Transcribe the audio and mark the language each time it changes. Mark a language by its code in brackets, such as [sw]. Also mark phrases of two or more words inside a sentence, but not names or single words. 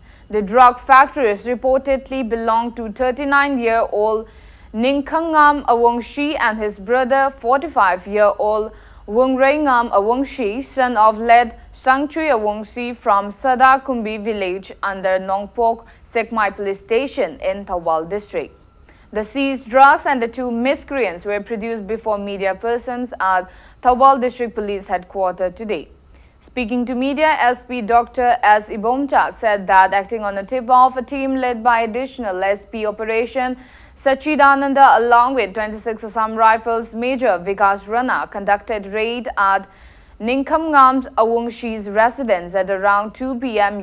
[en] The drug factories reportedly belong to 39-year-old Ningkhangam Awongshi and his brother 45-year-old Wungreingam Awongshi, son of late Sangchui Awongshi from Sadakumbi village under Nongpok Sekmai police station in Thoubal district. The seized drugs and the two miscreants were produced before media persons at Thoubal district police headquarters today. Speaking to media, SP Dr. S. Ibomcha said that acting on a tip-off, a team led by additional SP Operation Sachidananda along with 26 Assam Rifles Major Vikas Rana conducted raid at Ningkhamngam's Awungshi's residence at around 2 p.m.